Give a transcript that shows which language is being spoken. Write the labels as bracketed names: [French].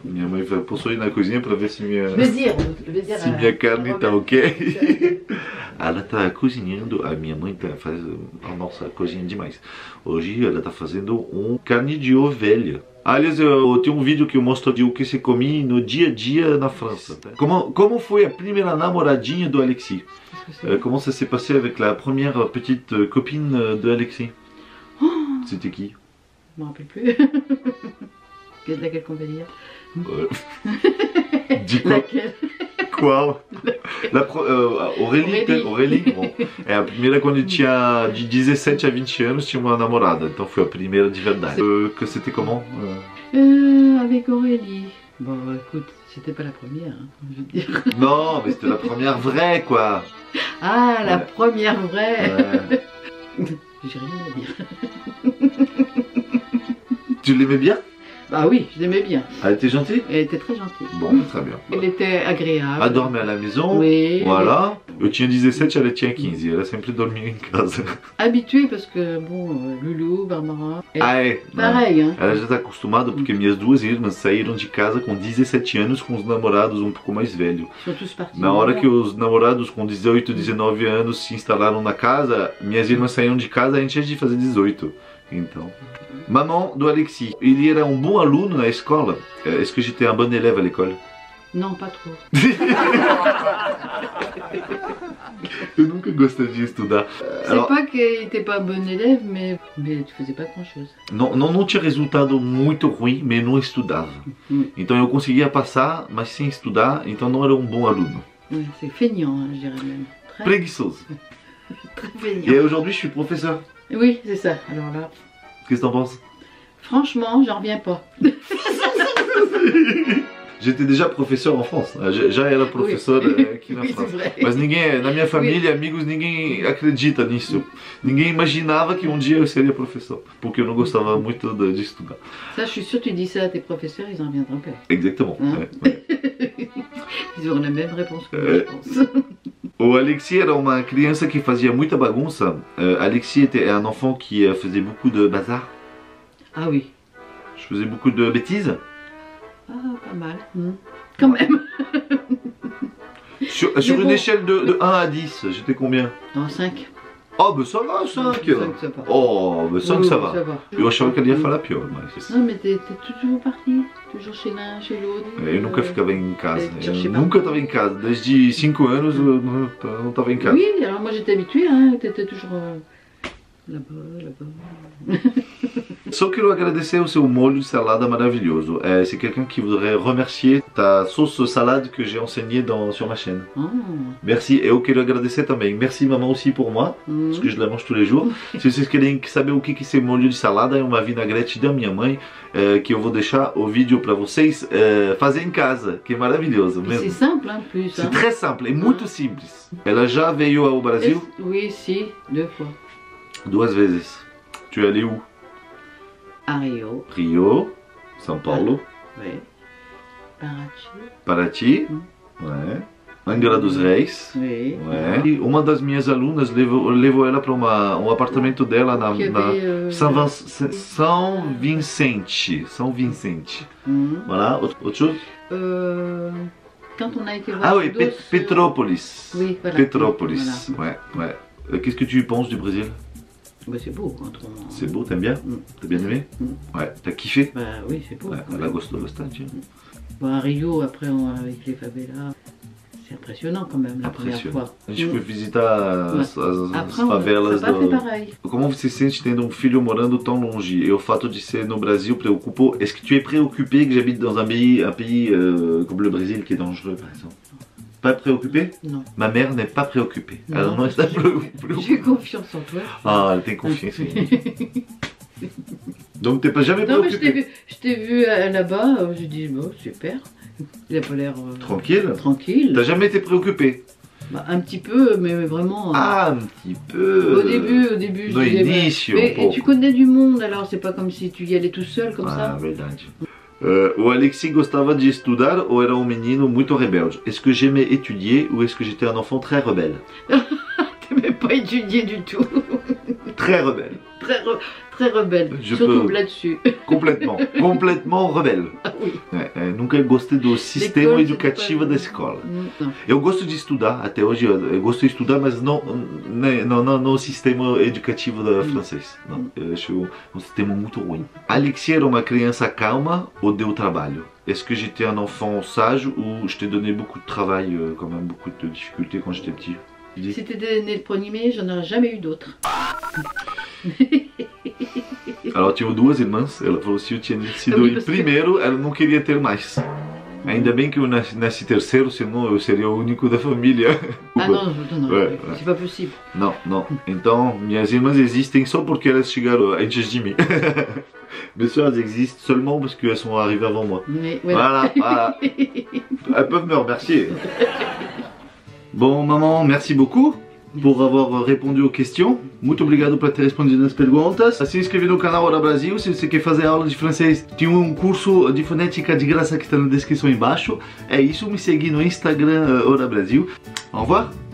[Portuguese] Minha mãe vai possuir na cozinha pra ver se minha carne tá ok. Ela tá cozinhando, a minha mãe tá fazendo, nossa, cozinha demais. Hoje ela tá fazendo carne de ovelha. Aliás, eu tenho um vídeo que eu mostro de o que se come no dia a dia na França. Como foi a primeira namoradinha do Alexis? [French] Comment ça s'est passé avec la première petite copine de Alexis? C'était qui? Je m'en rappelle plus. Laquelle qu'on va dire? Dis quoi? Laquelle? [Portuguese] Qual? Aurélie. Aurélie. Bom, a primeira quando eu tinha de 17 a 20 anos tinha uma namorada, então foi a primeira de verdade. [French] Que c'était comment? Avec Aurélie. Bon, écoute, c'était pas la première, hein, je veux dire. Non, mais c'était la première vraie quoi. Ah, la première vraie. Ouais. J'ai rien à dire. Tu l'aimais bien? Bah oui, je l'aimais bien. Elle était gentille? Elle était très gentille. Bon, très bien. Elle était agréable. Elle dormait à la maison. Oui. Voilà. [Portuguese] Eu tinha 17, ela tinha 15. Ela sempre dormia em casa. [French] Habituée parce que, bon, Loulou, Barbara. [Portuguese] Ah, é? [French] Pareil, hein. [Portuguese] Ela já está acostumada porque minhas duas irmãs saíram de casa com 17 anos com os namorados um pouco mais velhos. [French] Ils sont tous partis. [Portuguese] Na hora que os namorados com 18, 19 anos se instalaram na casa, minhas irmãs saíram de casa antes de fazer 18. Então. Maman do Alexis, ele era um bom aluno na escola? [French] Est-ce que j'étais un bon élève à l'école? Non, pas trop. [Portuguese] Eu nunca gostei de estudar. [French] C'est pas qu'il était pas bon élève, mais tu faisais pas grand chose. [Portuguese] Não tinha resultado muito ruim, mas não estudava. Então eu conseguia passar, mas sem estudar, então não era um bom aluno. [French] Oui, c'est feignant, hein, je dirais même. Très, [Portuguese] Preguiçoso. [French] très feignant. Et aujourd'hui je suis professeur. Oui, c'est ça. Alors là, Qu'est-ce que t'en penses? franchement, j'en reviens pas. J'étais déjà professeur en France. [Portuguese] Já era professor aqui na [French] Oui, c'est [Portuguese] França. [French] vrai. [Portuguese] Mas ninguém, na minha família, amigos, ninguém acredita nisso. Ninguém imaginava que um dia eu seria professor. Porque eu não gostava muito de estudar. [French] Ça, je suis sûre, tu dis ça à tes professeurs, ils en reviendront pas. Exactement. Hein? Ouais. Ils auront la même réponse que moi, je pense. [Portuguese] O Alexis era uma criança que fazia muita bagunça. [French] Alexis était un enfant qui faisait beaucoup de bazar. Ah oui. Je faisais beaucoup de bêtises. Ah, pas mal. Quand même. Sur une échelle de 1 à 10, j'étais combien? Non, 5. Oh, bah ça va, 5. 5, ça va. Oh, bah 5 ça va. [Portuguese] Eu achava que ele ia falar pior, mas... [French] Non, mais t'es toujours parti, toujours chez l'un, chez l'autre. [Portuguese] Eu nunca ficava em casa. Eu Eu nunca estava em casa. Desde 5 anos eu não estava em casa. [French] Oui, alors moi j'étais habituée, hein, t'étais toujours là-bas, là-bas. [Portuguese] Só quero agradecer o seu molho de salada maravilhoso. [French] C'est quelqu'un qui voudrait remercier ta sauce salade que j'ai enseignée sur ma chaîne. Oh. Merci. [Portuguese] Eu quero agradecer também. [French] Merci maman aussi pour moi, parce que je la mange tous les jours. [Portuguese] Se vocês querem saber o que é esse molho de salada, é uma vinagrete da minha mãe, que eu vou deixar o vídeo para vocês fazer em casa, que é maravilhoso. [French] C'est simple, hein, plus. C'est très simple, [Portuguese] é muito simples. Ela já veio ao Brasil? [French] Oui, si, 2 fois. [Portuguese] 2 vezes. [French] Tu es allé où? À Rio. Rio, São Paulo. Oui. Paraty. Paraty. Ouais. Angra dos Reis. Oui. Ouais. [Portuguese] E uma das minhas alunas levou ela para um apartamento dela na São Vicente. [French] São Vicente. Voilà. Autre chose? Quand on a été voir. Ah oui, Petrópolis. Oui, voilà. Petrópolis. Voilà. Ouais, ouais. Qu'est-ce que tu penses du Brésil? Bah, c'est beau, autrement. C'est beau, t'aimes bien? T'as bien aimé? Ouais, t'as kiffé? Bah oui, c'est beau. [Portuguese] Ouais, ela gostou bastante. [French] Bon, à Rio, après, avec les favelas, c'est impressionnant quand même, la première fois. [Portuguese] A gente foi visitar as [French] Après, [Portuguese] favelas [French] pas fait pareil. [Portuguese] Comment você se sente tendo um filho morando tão longe? Et o fato de ser no Brasil preocupou? [French] Est-ce que tu es préoccupé que j'habite dans un pays comme le Brésil qui est dangereux, par exemple? Pas préoccupé? Non. Ma mère n'est pas préoccupée. Non, Alors non, elle est préoccupée. J'ai confiance en toi. Ah, elle t'a confiance. Donc t'es pas jamais préoccupé? Non, mais je t'ai vu là-bas, j'ai dit, bon, super. Il a pas l'air... Tranquille? Tranquille. T'as jamais été préoccupé? Bah, un petit peu, mais vraiment... Ah, un petit peu. Au début, [Portuguese] No início, [French] et tu connais du monde, alors c'est pas comme si tu y allais tout seul, comme ça. [Portuguese] Ah, verdade. O Alexis gostava de estudar ou era um menino muito rebelde? [French] Est-ce que j'aimais étudier ou est-ce que j'étais un enfant très rebelle? T'aimais pas étudier du tout. Très rebelle. Très rebelle, surtout là-dessus. [Portuguese] Completamente rebelde. [French] Ah, oui. [Portuguese] Nunca gostei do sistema educativo da escola. Não. Eu gosto de estudar, até hoje eu gosto de estudar, mas não no sistema educativo francês. Não, eu acho um sistema muito ruim. Alexis era uma criança calma ou deu trabalho? [French] Est-ce que j'étais un enfant sage ou je t'ai donné beaucoup de travail, quand même beaucoup de difficultés quand j'étais petit? Si t'étais né le premier, j'en aurais jamais eu d'autres. [Portuguese] Ela tinha 2 irmãs, ela falou que se eu tinha sido o primeiro, ela não queria ter mais. Ainda bem que eu nasci terceiro, senão eu seria o único da família. [French] Ah não, c'est pas possible. [Portuguese] Não, não. Então, minhas irmãs existem só porque elas chegaram antes de mim. [French] Mes soeurs existent seulement parce qu'elles sont arrivées avant moi. Mais, voilà, voilà. Elles peuvent me remercier. Bom, maman, merci beaucoup por avoir répondu aux questions. [Portuguese] Muito obrigado por ter respondido as perguntas. Se inscreve no canal Hora Brasil se você quer fazer aula de francês. Tem um curso de fonética de graça que está na descrição embaixo. É isso, me segue no Instagram Hora Brasil. [French] Au revoir.